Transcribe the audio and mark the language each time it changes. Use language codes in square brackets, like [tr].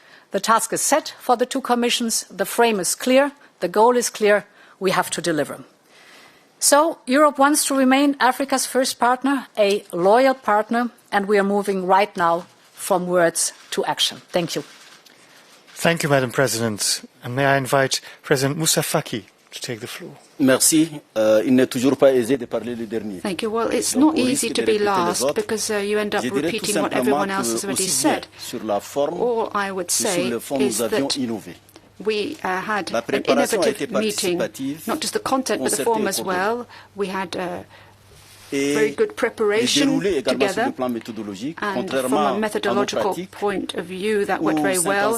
[en] The task is set for the two commissions. The frame is clear. The goal is clear. We have to deliver. So Europe wants to remain Africa's first partner, a loyal partner, and we are moving right now from words to action. Thank you. Thank you, Madam President. And may I invite President Moussa Faki to take the floor. [fr] Merci. Il n'est toujours pas aisé de parler le dernier. [en] Thank you. Well, it's not easy to be last because you end up repeating what everyone else has already said. All I would say is that we had an innovative meeting, not just the content but the form as well. We had very good prepreration together, and from a methodological point of view that went very well.